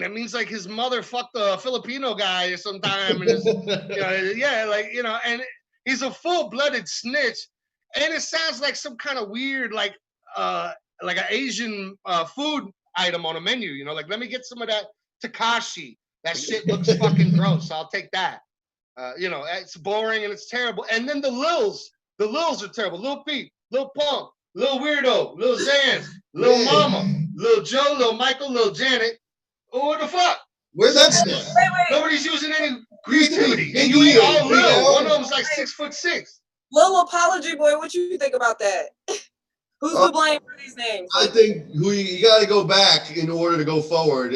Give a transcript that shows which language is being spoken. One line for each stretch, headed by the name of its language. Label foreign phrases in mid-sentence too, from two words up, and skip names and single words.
English: That means like his mother fucked a Filipino guy sometime, and his, yeah, like, you know, and he's a full-blooded snitch, and it sounds like some kind of weird, like an Asian food item on a menu. You know, like, let me get some of that Tekashi. That shit looks fucking gross. I'll take that. You know, it's boring and it's terrible. And then the Lils are terrible. Lil Peep, Lil Pump, Lil Weirdo, Lil Xans, Lil Mama, Lil Joe, Lil Michael, Lil Janet. Oh, what the fuck? Where's that stuff? Nobody's using any creativity. And you ain't all Lil. One of them's like 6'6". Lil Apology Boy, what you think about that? Who's to blame for these names? I think who you got to go back in order to go forward.